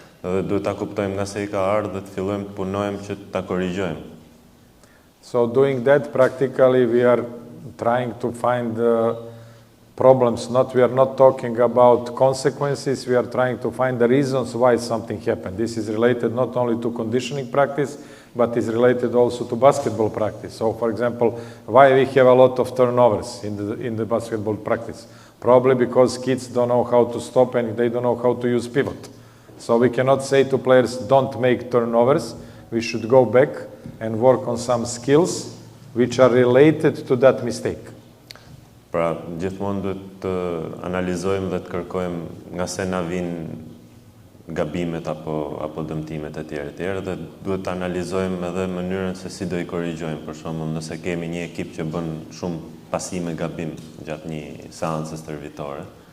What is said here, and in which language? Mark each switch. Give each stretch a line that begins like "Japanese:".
Albanian: Dhe duhet ta kuptojmë nga se I ka ardhur dhe të fillojmë të punojmë që ta korrigjojmë.
English: So doing that, practically we are trying to find problems. We are not talking about consequences, we are trying to find the reasons why something happened. This is related not only to conditioning practice, but is related also to basketball practice. So, for example, why we have a lot of turnovers in the basketball practice? Probably because kids don't know how to stop and they don't know how to use pivot. So we cannot say to players, don't make turnovers. We should go back and work on some skills which are related to that mistake.
Albanian: Pra, gjithmonë duhet të analizojmë dhe të kërkojmë nga se na vinë gabimet apo dëmtimet e tjera dhe duhet të analizojmë edhe mënyrën se si do I korrigjojmë. Për shembull, nëse kemi një ekip që bën shumë pasime gabim gjatë një seance stërvitore.